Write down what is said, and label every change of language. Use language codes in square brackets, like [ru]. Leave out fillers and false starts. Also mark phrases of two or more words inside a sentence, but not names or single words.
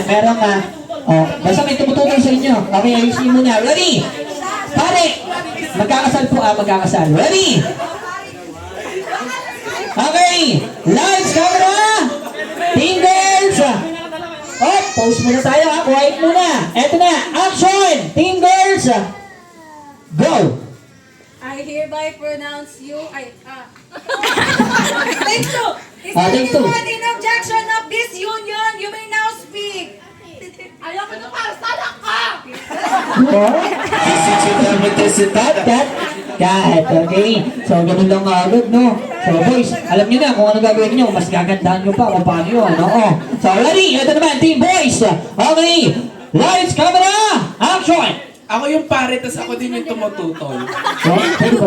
[tl] Merong, basta may tumututol sa inyo. Okay, ayusin muna. Ready? Pare! Magkakasal po, magkakasal. [en] Ready? Okay! Lights, camera! Team girls! [tl] Oh, pause muna tayo quiet muna. Eto na, [en] action! Team girls! Go! I hereby pronounce you, Thank you. Is Thank there you. anyone in objection of this union? You may now speak. [tl] Ayoko na para sa anak ka! [pt] E se tiver muito excitada, [en] Cut, okay? So, [tl] ganun lang agad, no? [en] So, boys, [tl] alam niyo na kung ano gagawin niyo. Mas gagandahan nyo pa kung paano yun, oo. [en] So, ready? [tl] Ito naman, [en] team boys. Okay. Lights, camera, action! [tl] Ako yung pare, tas ako din yung tumututol.